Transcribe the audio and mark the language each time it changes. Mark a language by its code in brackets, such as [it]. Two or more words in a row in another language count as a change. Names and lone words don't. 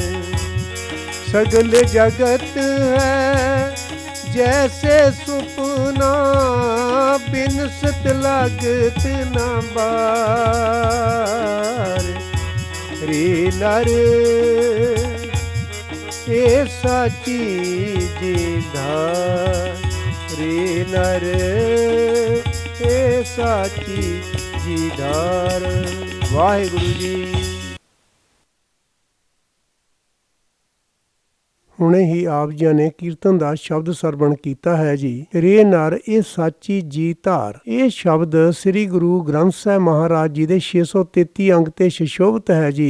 [pa] ਸਗਲ ਜਗਤ ਹੈ ਜੈਸੇ ਸੁਪਨਾ, ਬਿਨਸਤ ਲਾਗਤ ਨ ਬਾਰ। ਰੇ ਨਰ ਏ ਸਾਚੀ ਜੀ ਧਾਰ, ਰੇ ਨਰ ਏ ਸਾਚੀ ਜੀ ਧਾਰ। ਵਾਹਿਗੁਰੂ ਜੀ। ਹੁਣੇ ਹੀ ਆਪ ਜੀ ਨੇ ਕੀਰਤਨ ਦਾ ਸ਼ਬਦ ਸਰਵਣ ਕੀਤਾ ਹੈ ਜੀ। ਰੇ ਨਰ ਇਹ ਸਾਚੀ ਜੀ ਧਾਰ। ਇਹ ਸ਼ਬਦ ਸ੍ਰੀ ਗੁਰੂ ਗ੍ਰੰਥ ਸਾਹਿਬ ਮਹਾਰਾਜ ਜੀ ਦੇ 633 ਅੰਗ ਤੇ ਸੁਸ਼ੋਭਿਤ ਹੈ ਜੀ।